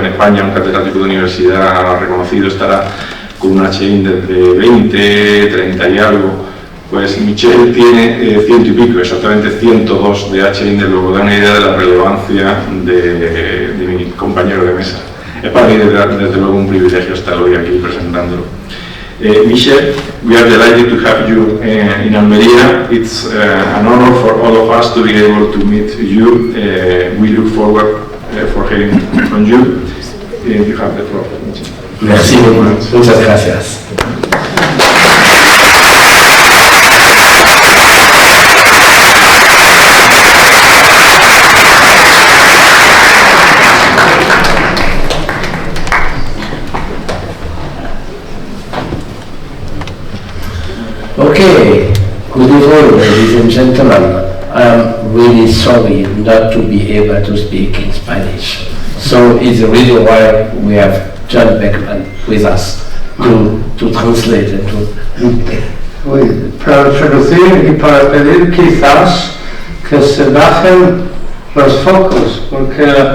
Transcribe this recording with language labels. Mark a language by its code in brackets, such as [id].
[es] En España, un catedrático de universidad reconocido estará con un H-index de 20, 30 y algo. Pues Michel tiene 100 y pico, exactamente 102 de H-index, lo que da una idea de la relevancia de mi compañero de mesa. Es para mí desde luego un privilegio estar hoy aquí presentándolo. [en] Michel, we are delighted to have you in Almería. It's an honor for all of us to be able to meet you. We look forward for hearing from you. You have the floor. [fr] Merci, [es] muchas gracias. [en] Okay, good evening, ladies and gentlemen. I'm really sorry not to be able to speak in Spanish. So it's the reason why we have John Beckman with us to translate and to... [fr] Oui, [es] para traducir y para pedir quizás que se bajen los focos, porque